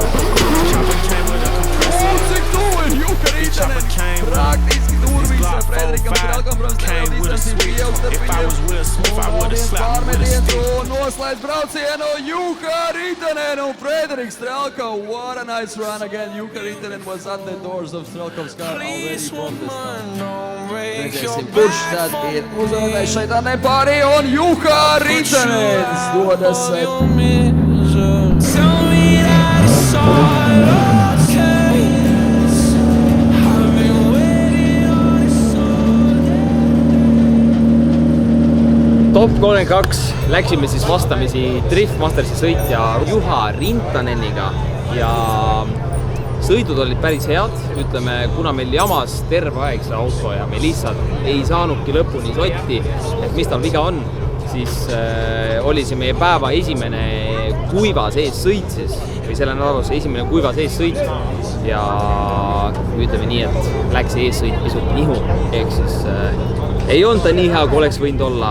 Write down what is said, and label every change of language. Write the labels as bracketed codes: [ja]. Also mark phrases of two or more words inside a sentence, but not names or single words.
[en] Chopper came with a compressor. This chopper came with this Glock 45. Came with a switch. If I was Will Smith, I would've slapped him with a stick. [lv] Noslēdz braucienu Juha Riitanen un Frederiks Strelka. [en] What a nice run again. Juha Riitanen was at the doors of Strelkov's car already from the start. [lv] Redzēsim, kurš tad ir uzvarētājs šeit nepārī un Juha Riitanen dodas. [et] Top 32 läksime siis vastamisi Drift Mastersi sõitja Juha Rintaneniga ja sõidud olid päris head, ütleme, kuna meil jamas terve aeg see auto ja me lihtsalt ei saanudki lõpuni sotti, et mis tal viga on, siis oli see meie päeva esimene kuiva sees sõit siis, või selle nädaluse esimene kuiva sees sõit ja ütleme nii, et läks eessõit pisut nihu, ehk siis ei olnud ta nii hea, kui oleks võinud olla.